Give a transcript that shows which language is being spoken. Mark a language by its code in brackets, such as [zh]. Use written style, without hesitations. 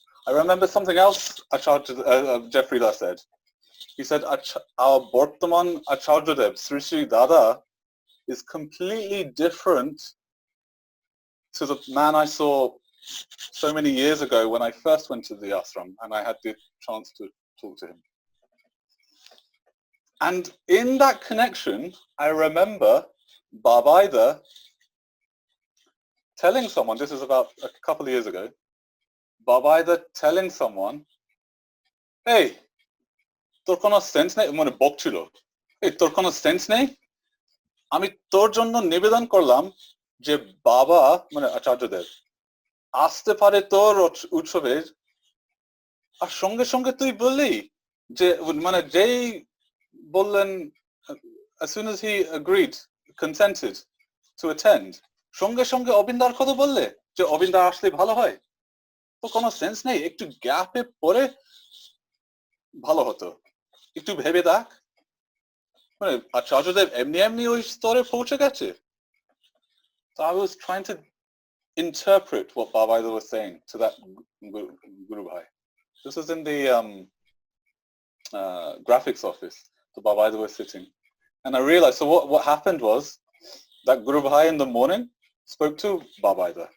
[en] I remember something else Jeffrey Da said. He said, our Bortaman Acharya Dev, Sri Sri Dada, is completely different to the man I saw so many years ago when I first went to the ashram and I had the chance to talk to him. And in that connection, I remember Babaida telling someone, this is about a couple of years ago, Babaida telling someone, hey, [bn] তোর কোনো sense নেই, মানে বকছিল, এই তোর কোনো sense নেই, আমি তোর জন্য নিবেদন করলাম যে বাবা মানে আচার্য দেব আসতে পারে তোর উৎসবে, আর সঙ্গে সঙ্গে তুই বললি যে মানে যেই বললেন, [en] as soon as he agreed, consented to attend, [bn] সঙ্গে সঙ্গে অবিন্দার কথা বললে যে অবিন্দা আসলে ভালো হয়, তো কোনো সেন্স নেই, একটু গ্যাপে পরে ভালো হতো, একটু ভেবে দেখ, মানে আচার্যদেব এমনি এমনি ওই স্তরে পৌঁছে গেছে. [en] So I was trying to interpret what Babaida was saying to that Guru Bhai. This was in the graphics office. So Babaida was sitting. And I realized, so what happened was that Guru Bhai in the morning spoke to Babaida.